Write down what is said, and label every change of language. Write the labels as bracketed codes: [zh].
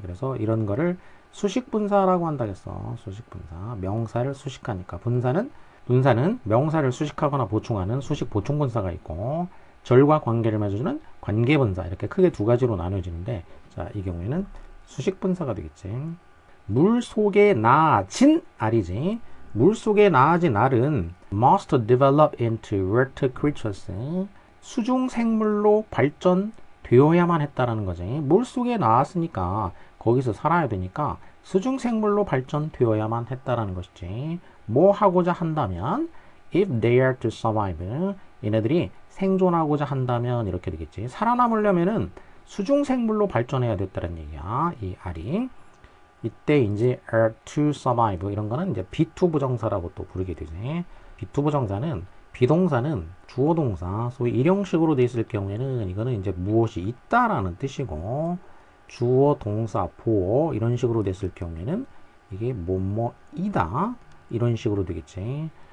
[ko] 그래서 이런 거를 수식 분사라고 한다겠어. 수식 분사. 명사를 수식하니까 분사는 명사를 수식하거나 보충하는 수식 보충 분사가 있고 절과 관계를 맺어주는 관계 분사 이렇게 크게 두 가지로 나눠지는데 자, 이 경우에는 수식 분사가 되겠지. 물 속에 나아진 알이지. 물 속에 나아진 알은 [en] must develop into water creatures. [ko] 수중 생물로 발전되어야만 했다라는 거지. 물 속에 나왔으니까 거기서 살아야 되니까 수중 생물로 발전되어야만 했다라는 것이지. 뭐 하고자 한다면 [en] if they are to survive. [ko] 얘네들이 생존하고자 한다면 이렇게 되겠지. 살아남으려면은 수중 생물로 발전해야 됐다는 얘기야. 이 알이. 이때 이제 [en] are to survive [ko] 이런 거는 이제 be2 부정사라고 또 부르게 되지. be2 부정사는 비동사는 주어 동사 소위 일형식으로 돼 있을 경우에는 이거는 이제 무엇이 있다라는 뜻이고 주어 동사 보어 이런 식으로 됐을 경우에는 이게 뭐뭐이다 이런 식으로 되겠지.